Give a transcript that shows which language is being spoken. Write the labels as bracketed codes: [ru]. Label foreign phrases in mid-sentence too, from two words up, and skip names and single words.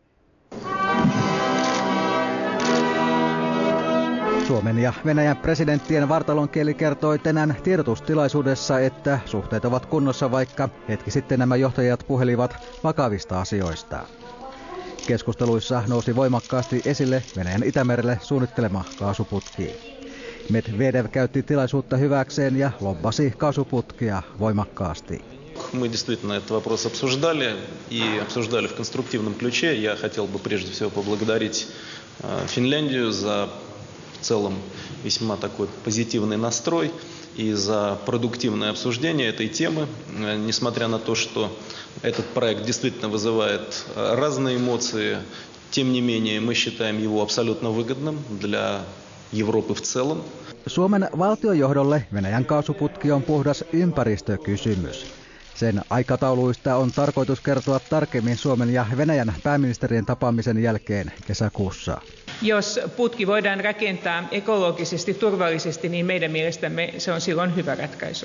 [fi] Suomen ja Venäjän presidenttien vartalonkieli kertoi tänään tiedotustilaisuudessa, että suhteet ovat kunnossa, vaikka hetki sitten nämä johtajat puhelivat vakavista asioista. Keskusteluissa nousi voimakkaasti esille Venäjän Itämerelle suunnittelema kaasuputki. Medvedev käytti tilaisuutta hyväkseen ja lobbasi kaasuputkia voimakkaasti. [ru] Мы действительно этот вопрос обсуждали и обсуждали в конструктивном ключе. Я хотел бы прежде всего поблагодарить Финляндию за в целом весьма такой позитивный настрой и за продуктивное обсуждение этой темы, несмотря на то, что этот проект действительно вызывает разные эмоции, тем не менее мы считаем его абсолютно выгодным для Европы в целом. [fi] Suomen valtiojohdolle Venäjän kaasuputki on puhdas ympäristökysymys. Sen aikatauluista on tarkoitus kertoa tarkemmin Suomen ja Venäjän pääministerien tapaamisen jälkeen kesäkuussa. Jos putki voidaan rakentaa ekologisesti turvallisesti, niin meidän mielestämme se on silloin hyvä ratkaisu.